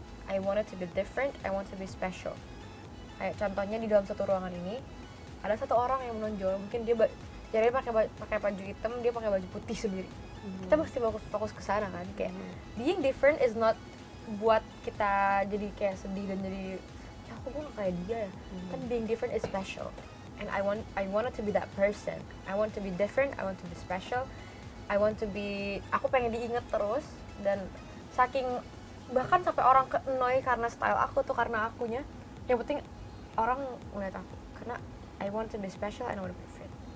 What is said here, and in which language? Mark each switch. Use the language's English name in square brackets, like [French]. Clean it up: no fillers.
[English] I want it to be different, I want to be special. [Indonesian] Kayak contohnya di dalam satu ruangan ini ada satu orang yang menonjol, mungkin dia pakai baju hitam, dia pakai baju putih sendiri. Kita pasti fokus ke sana kan, kayak [English] being different is not [Indonesian] buat kita jadi kayak sedih dan jadi aku nggak kayak dia ya. [English] Kan being different is special. And I wanted to be that person. I want to be different, I want to be special. I want to be, [Indonesian] aku pengen diinget terus, dan saking bahkan sampai orang ke-annoy karena style aku tuh, karena akunya. Yang penting orang ngeliat aku, karena [English] I want to be special and I want to be different.